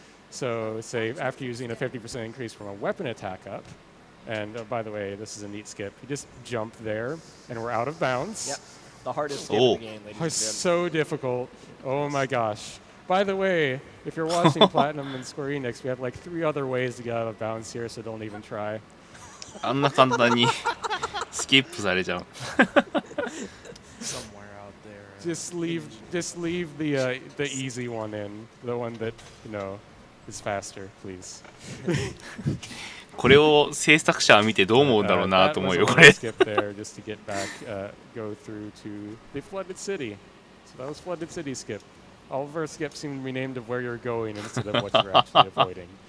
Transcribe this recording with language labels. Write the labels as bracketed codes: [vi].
[en] So say after using a 50% increase from a weapon attack up, and by the way, this is a neat skip, you just jump there, and we're out of bounds. Yep. The hardest skip in the game, ladies and It's gentlemen. so difficult. Oh my gosh. By the way, if you're watching Platinum and Square Enix, we have like 3 other ways to get out of bounds here, so don't even try. [ja] あんな簡単にスキップされちゃう。 [en] Somewhere out there. Just leave the easy one in, the one that, you know, is faster, please. [ja] これを制作者は見てどう思うんだろうなと思うよ、 [en] That was a [ja] れ。 [en] skip there just to get back, go through to the flooded city. So that was flooded city skip. All of our skips seem to be named of where you're going instead of what you're actually avoiding.